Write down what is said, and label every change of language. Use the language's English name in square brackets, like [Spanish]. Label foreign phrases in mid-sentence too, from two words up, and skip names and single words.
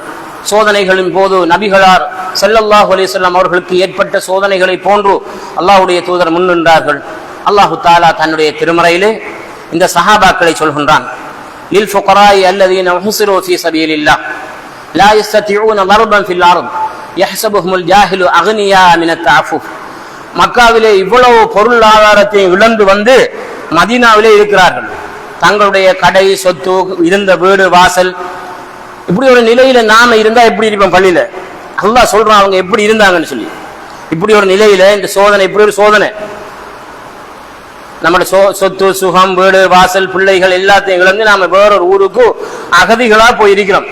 [Tamil] சோதனைகளின் போது நபிகளார் [Arabic] صلى الله عليه وسلم [Tamil] அவர்களுக்கு ஏற்பட்ட சோதனைகளை போன்று அல்லாஹ்வுடைய தூதர் முன்னின்றார்கள். [Arabic] الله تعالى [Tamil] தன்னுடைய திருமறையிலே இந்த சஹாபாக்களை சொல்கின்றான், [Arabic] للفقراء الذين أحصروا في سبيل الله لا يستطيعون ضربا في الارض يحسبهم الجاهل اغنياء من التعفف. [Tamil] மக்காவிலே இவ்வளவு பொருளாதாரத்தை இழந்து வந்து மதீனாவிலே இருக்கிறார்கள். தங்களுடைய கடை சொத்து இருந்த வீடு வாசல், இப்படி ஒரு நிலையில நாம இருந்தா எப்படி இருப்போம்? பள்ளியில அல்லாஹ் சொல்றான் அவங்க எப்படி இருந்தாங்கன்னு சொல்லி. இப்படி ஒரு நிலையில இந்த சோதனை, இப்படி ஒரு சோதனை, நம்முடைய சொத்து சுகம் வீடு வாசல் பிள்ளைகள் எல்லாத்தையும் இழந்து நாம வேறொரு ஊருக்கு அகதிகளா போயிருக்கிறோம்.